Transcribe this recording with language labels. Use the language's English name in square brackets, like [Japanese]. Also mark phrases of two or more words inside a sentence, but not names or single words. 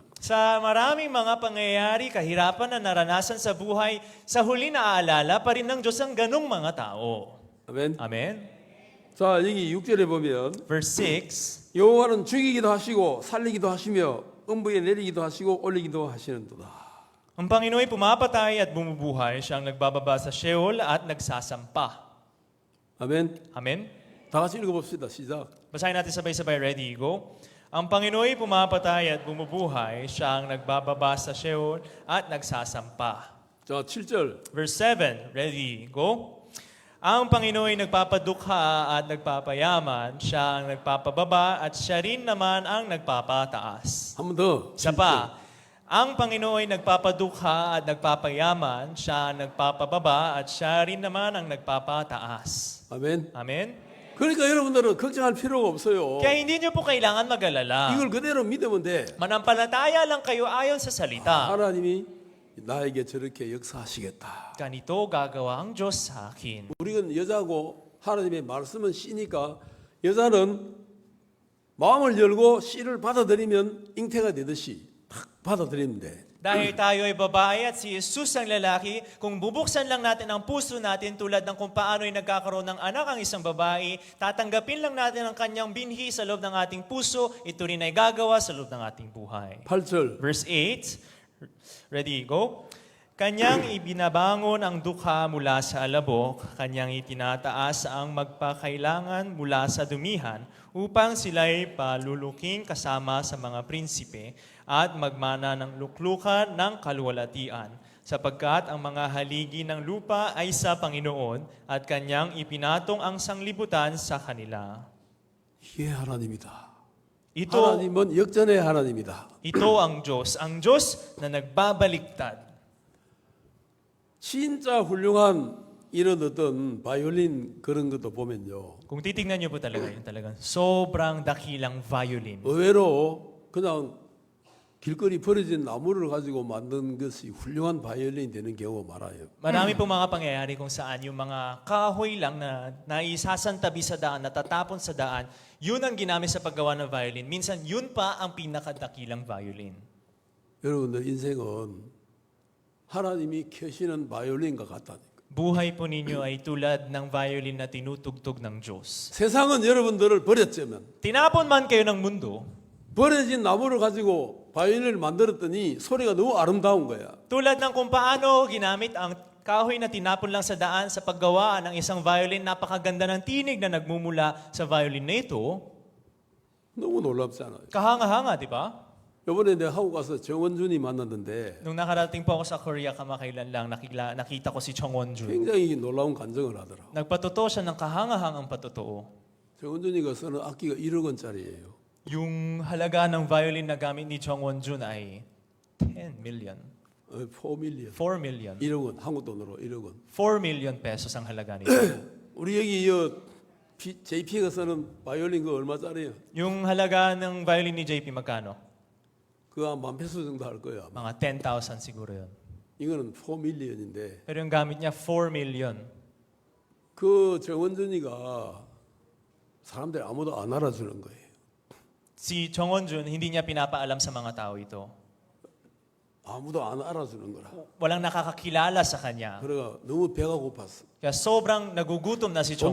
[Filipino] Sa maraming mga pangyayari, kahirapan na naranasan sa buhay, sa huli naaalala pa rin ng Diyos ang ganong mga tao. [Korean] 아멘. [Filipino] Amen? [Korean] 자 여기 6절에 보면 [Filipino] Verse 6, [Korean] 여호와는 죽이기도 하시고 살리기도 하시며 음부에 내리기도 하시고 올리기도 하시는도다. [Filipino] ang Panginoon ay pumapatay at bumubuhay, siya ang nagbababa sa Sheol at nagsasampa. [Korean] 아멘. [Filipino] Amen? [Korean] 다 같이 읽어봅시다. 시작. [Filipino] Basahin natin sabay-sabay, [English] ready, go. [Filipino] Ang Panginoon ay pumapatay at bumubuhay, siya ang nagbababa sa Sheol at nagsasampa. [Korean] 자 7절. [English] Verse 7, ready, go. [Filipino] Ang Panginoon ay nagpapadukha at nagpapayaman, siya ang nagpapababa at siya rin naman ang nagpapataas. [Korean] 한 번 더. [Filipino] Isa pa, ang Panginoon ay nagpapadukha at nagpapayaman, siya ang nagpapababa at siya rin naman ang nagpapataas. [Korean] 아멘. [Filipino] Amen? [Korean] 그러니까 여러분들은 걱정할 필요가 없어요. [Filipino] Kaya hindi niyo po kailangan mag-alala. [Korean] 이걸 그대로 믿으면 돼. [Filipino] Manampalataya lang kayo ayon sa salita. [Korean] 하나님이 나에게 저렇게 역사하시겠다. [Filipino] Ganito gagawa ang Diyos sa akin. [Korean] 우리는 여자고 하나님의 말씀은 씨니까 여자는 마음을 열고 씨를 받아들이면 잉태가 되듯이 탁 받아들이면 돼. [Filipino] Dahil tayo ay babae at si Jesus ang lalaki, kung bubuksan lang natin ang puso natin tulad ng kung paano ay nagkakaroon ng anak ang isang babae, tatanggapin lang natin ang kanyang binhi sa loob ng ating puso, ito rin ay gagawa sa loob ng ating buhay. [Korean] 8절. [English] Verse 8, ready, go. [Filipino] Kanyang ibinabangon ang dukha mula sa alabok, kanyang itinataas ang magpakailangan mula sa dumihan, upang sila'y paluluking kasama sa mga prinsipe at magmana ng luklukan ng kaluwalhatian, sapagkat ang mga haligi ng lupa ay sa Panginoon at kanyang ipinatong ang sanglibutan sa kanila. [Korean] 이게 하나님이다. [Filipino] Ito [Korean] 하나님은 역전의 하나님이다. [Filipino] ang Diyos na nagbabaliktad. [Korean] 진짜 훌륭한 이런 어떤 바이올린 그런 것도 보면요. [Filipino] Kung titignan niyo po talaga yun, talagang sobrang dakilang violin. [Korean] 의외로 그냥 길거리 버려진 나무를 가지고 만든 것이 훌륭한 바이올린이 되는 경우가 많아요. [Filipino] Marami pong mga pangyayari kung saan yung mga kahoy lang na naisasantabi sa daan, natatapon sa daan, yun ang ginamit sa paggawa ng violin. Minsan, yun pa ang pinakadakilang violin. [Korean] 여러분들 인생은 하나님이 켜시는 바이올린과 같다니까. [Filipino] Buhay po ninyo ay tulad ng violin na tinutugtog ng Diyos. [Korean] 세상은 여러분들을 버렸지만 [Filipino] Tinapon man kayo ng mundo, [Korean] 버려진 나무를 가지고 바이올린을 만들었더니 소리가 너무 아름다운 거야. [Filipino] tulad ng kung paano ginamit ang kahoy na tinapon lang sa daan sa paggawa ng isang violin, napakaganda ng tinig na nagmumula sa violin na ito, [Korean] 너무 놀랍지 않아요? [Filipino] kahanga-hanga, di ba? [Korean] 이번에 내가 한국 가서 정원준이 만났는데 [Filipino] Nung nakarating po ako sa Korea kamakailan lang, nakita ko si Chong Won-jun. [Korean] 굉장히 놀라운 간증을 하더라고. [Filipino] Nagpatotoo siya ng kahangahangang patotoo. [Korean] 정원준이가 쓰는 악기가 1억 원짜리예요. [Filipino] Yung halaga ng violin na gamit ni Chong Won-jun ay 10 million. [Korean] 4 밀리언. [Filipino] 4 million. [Korean] 1억 원, 한국 돈으로 1억 원. [Filipino] 4 million pesos ang halaga nito. [Korean] 우리 여기 JP가 쓰는 바이올린 그 얼마짜리예요? [Filipino] Yung halaga ng violin ni JP magkano? [Korean] 그거 한 10,000페소 정도 할 거야. [Filipino] Mga 10,000 siguro yun. [Korean] 이거는 4밀리언인데 [Filipino] Pero yung gamit niya, 4 million. [Korean] 그 정원준이가 사람들이 아무도 안 알아주는 거예요. [Filipino] Si Chong Won-jun, hindi niya pinapaalam sa mga tao ito. [Korean] 아무도 안 알아주는 거라. [Filipino] Walang nakakakilala sa kanya. [Korean] 그래가 너무 배가 고팠어. [Filipino] Kaya sobrang nagugutom na si Chong